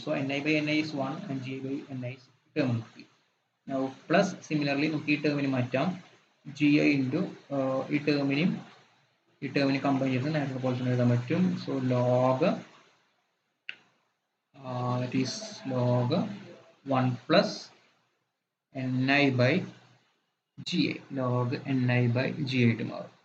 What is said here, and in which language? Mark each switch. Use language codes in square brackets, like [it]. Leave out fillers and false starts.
[en] So ni by ni is 1 and gi by ni is term. [ml] Now plus similarly നമുക്ക് ഈ ടേമിന് മാറ്റാം, gi into ഈ ടേമിന് കമ്പൈൻ ചെയ്ത് നേരത്തെ പോലെ തന്നെ എഴുതാൻ പറ്റും. [en] so log that is log 1 plus ni by gi, log ni by gi [ml] ആയിട്ട് മാറും.